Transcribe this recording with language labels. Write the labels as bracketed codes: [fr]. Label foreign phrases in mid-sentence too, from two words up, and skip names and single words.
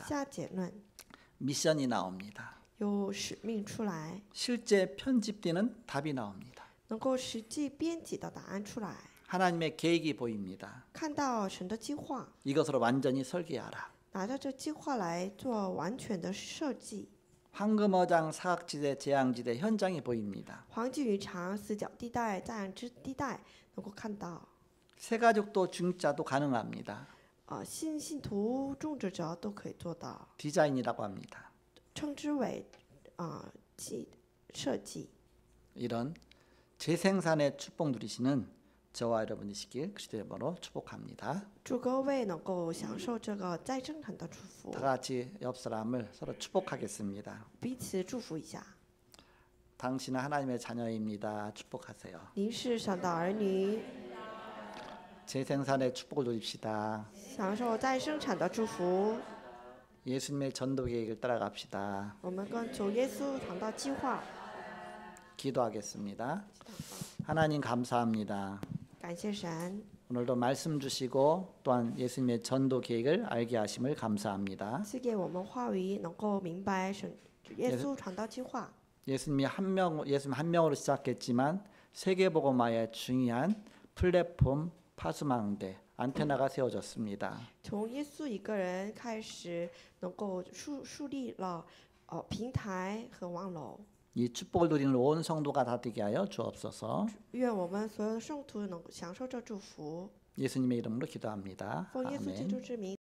[zh] 下结论， [ko] 미션이 나옵니다. [zh] 有使命出来， [ko] 실제 편집되는 답이 나옵니다. [zh] 能够实际编辑的答案出来， [ko] 하나님의 계획이 보입니다. [zh] 看到神的计划， [ko] 이것으로 완전히 설계하라. [zh] 拿着这计划来做完全的设计。 [ko] 황금어장, 사각지대, 재앙지대 현장이 보입니다. [zh] 黄金渔场、死角地带、在岸之地带，能够看到， [ko] 세가족도 중자도 가능합니다. [zh] 信徒、种植者都可以做到， [ko] 디자인이라고 합니다. [zh] 称之为设计。 [ko] 이런 재생산의 축복 누리시는 저와 여러분이시길 그리스도의 이름으로 축복합니다. [zh] 祝各位能够享受这个再生产的祝福， [ko] 다 같이 옆 사람을 서로 축복하겠습니다. [zh] 彼此祝福一下。 [ko] 당신은 하나님의 자녀입니다. 축복하세요. [zh] 您是神的儿女， [ko] 재생산의 축복을 누립시다. [zh] 享受再生产的祝福。 [ko] 예수님의 전도 계획을 따라갑시다. [zh] 我们跟主耶稣传道计划， [ko] 기도하겠습니다. 하나님 감사합니다. [zh] 感谢神， [ko] 오늘도 말씀 주시고 또한 예수님의 전도 계획을 알게 하심을 감사합니다. [zh] 赐给我们话语，能够明白神耶稣传道计划。 [ko] 예수님 한 명으로 시작했지만 세계복음화의 중요한 플랫폼 파수망대 안테나가 세워졌습니다. [zh] 从耶稣一个人开始，能够树立了平台和网楼。 [ko] 이 축복을 누리는 온 성도가 다 되게 하여 주옵소서. [zh] 愿我们所有的圣徒能够享受这祝福。 [ko] 예수님의 이름으로 기도합니다. [zh] 奉耶稣基 [ko] 아멘. [zh] 督之名。